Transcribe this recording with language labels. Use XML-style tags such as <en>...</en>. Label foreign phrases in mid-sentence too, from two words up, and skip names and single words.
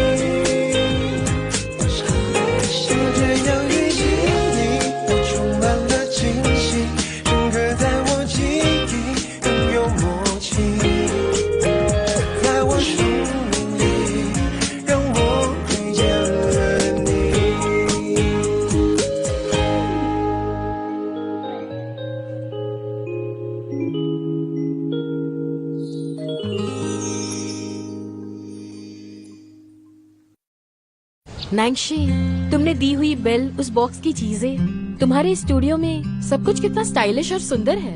<zh>就这样遇见你，我充满了惊喜，深刻在我记忆，更有默契，在我生命里，让我遇见了你。</zh> <hi>नैंशी, तुमने दी हुई बेल, उस बॉक्स की चीजें, तुम्हारे स्टूडियो में सब कुछ कितना स्टाइलिश और सुंदर है।</hi>